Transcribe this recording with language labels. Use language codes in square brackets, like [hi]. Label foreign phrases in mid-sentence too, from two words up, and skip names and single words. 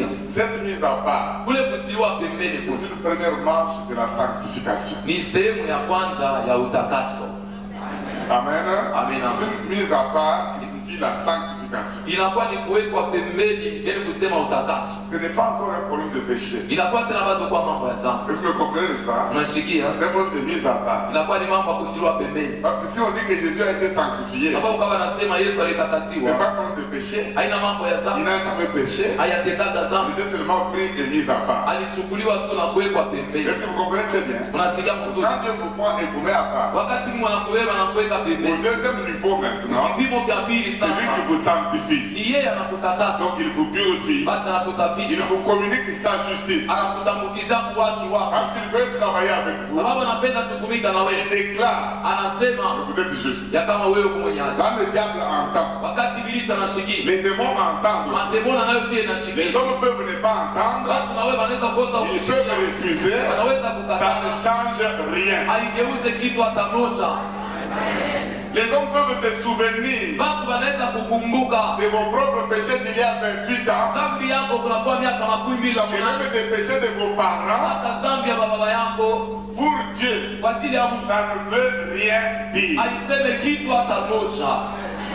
[fr] Cette mise à part, [sw] Kule kutiwa pembeni [fr] c'est [sw] kule [fr] une première marche de la sanctification. [sw] ni sehemu ya kwanza ya utakaso. [fr] Amen. [sw] Amen. [fr] C'est une mise à part qui signifie la sanctification. [sw] Inakuwa ni kuwekwa pembeni, yani kusema utakaso. [fr] Ce n'est pas encore un problème de péché. [sw] Inakuwa tena bado kwa mambo ya dhambi. [fr] Est-ce que vous comprenez, n'est-ce pas? [sw] Unashikia? [fr] C'est un problème de mise à part. [sw] Inakuwa ni mambo ya kutiliwa pembeni. [fr] Parce que si on dit que Jésus a été sanctifié, [sw] Sababu kama nasema Yesu [fr] c'est [sw] alitakasiwa, [fr] pas comme de péché. [sw] haina mambo ya [fr] Il [sw] dhambi, [fr] n'a jamais péché. [sw] hayatendaga [fr] Il [sw] dhambi, [fr] était seulement pris et mis à part. [sw] alichukuliwa tu na kuwekwa pembeni. [fr] Est-ce que vous comprenez très bien? [sw] Unasikia mzuri? [fr] Quand Dieu vous prend et vous met à part, [sw] Wakati Mungu anakubeba na kuweka [fr] au [sw] pembeni, [fr] deuxième niveau maintenant, [sw] kipimo cha pili [fr] c'est lui qui [sw] sana [fr] vous sanctifie. [sw] ni yeye anakutakasa, [fr] Donc il vous purifie. [sw] basi [fr] Il [sw] anakusafisha, [fr] vous communique sa justice. [sw] anakutambukiza uwaki wako, [fr] Parce qu'il veut travailler avec vous. [sw] sababu anapenda kutumika na [fr] Il [sw] wewe. [fr] déclare [sw] Anasema [fr] que vous êtes juste. [sw] ya kama wewe uko mwenye haki. [fr] Quand le diable entend, [sw] Wakati ibilisi anashikia, [fr] les démons entendent aussi. [sw] mademoni nayo pia [fr] Les [sw] inashikia, [fr] hommes peuvent ne pas entendre, [sw] watu na wewe wanaweza kosa [fr] ils peuvent [sw] kusikia, [fr] refuser, [sw] wanaweza [fr] ça ne [sw] kukataa, [fr] change rien. [sw] aligeuze kitu hata moja. [fr] Les hommes peuvent se souvenir [sw] Watu wanaweza kukumbuka [fr] de vos propres péchés d'il y a 28 ans, [sw] dhambi yako kunakuwa miaka 28 [fr] et même des péchés de vos parents. [sw] hata dhambi ya baba yako. [fr] Pour Dieu, [sw] Kwa ajili ya Mungu [fr] ça ne veut rien dire. [sw] aiseme kitu hata moja.